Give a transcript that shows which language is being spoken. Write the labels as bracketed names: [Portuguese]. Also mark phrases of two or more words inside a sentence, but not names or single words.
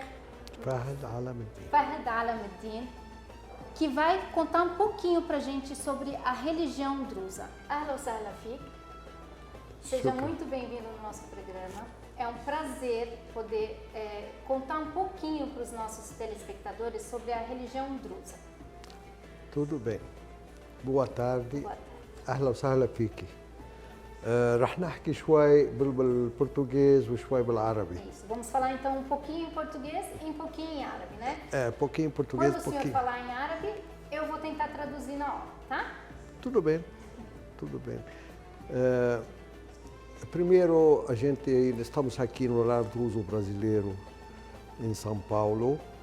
[Portuguese] Fahd Alameddin. Fahd Alameddin, que vai contar um pouquinho pra gente sobre a religião drusa. [Arabic] أهلا وسهلا فيك. [Portuguese] Seja Shukran. muito bem-vindo no nosso programa. É um prazer poder contar um pouquinho para os nossos telespectadores sobre a religião drusa. Tudo bem. boa tarde. Boa tarde. [Arabic] أهلا وسهلا فيكي. رح نحكي شوي بالبرتغيز وشوي بالعربي. [Portuguese] Isso. Vamos falar então um pouquinho em português e um pouquinho em árabe, né? Pouquinho português, Quando o senhor pouquinho. falar em árabe, eu vou tentar traduzir na hora, tá? Tudo bem, tudo bem. Primeiro, estamos aqui no Lar Druso Brasileiro, em São Paulo.